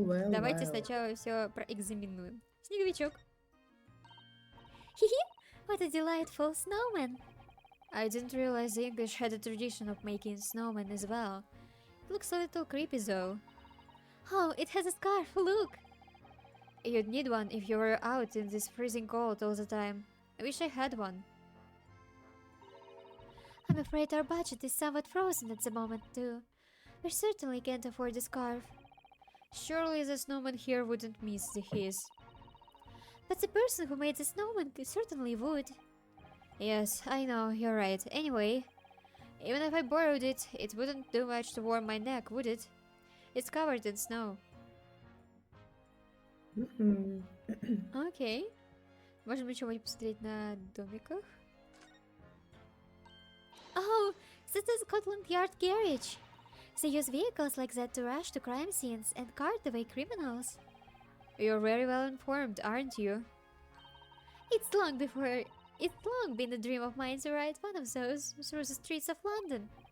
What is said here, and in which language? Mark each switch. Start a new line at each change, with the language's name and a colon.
Russian: Давайте сначала все проэкзаменуем. Снеговичок.
English: What a delightful snowman. I didn't realize the English had a tradition of making snowmen as well. It looks a little creepy though. Oh, it has a scarf, look. You'd need one if you were out in this freezing cold all the time. I wish I had one. I'm afraid our budget is somewhat frozen at the moment too. We certainly can't afford a scarf. Surely the snowman here wouldn't miss his. But the person who made the snowman certainly would. Yes, I know, you're right. Anyway, even if I borrowed it, it wouldn't do much to warm my neck, would it? It's covered in snow.
Russian: Окей. Можем еще посмотреть на домиках.
English: Oh, that's the Scotland Yard garage. They use vehicles like that to rush to crime scenes and cart away criminals. You're very well informed, aren't you? It's long been a dream of mine to ride one of those through the streets of London.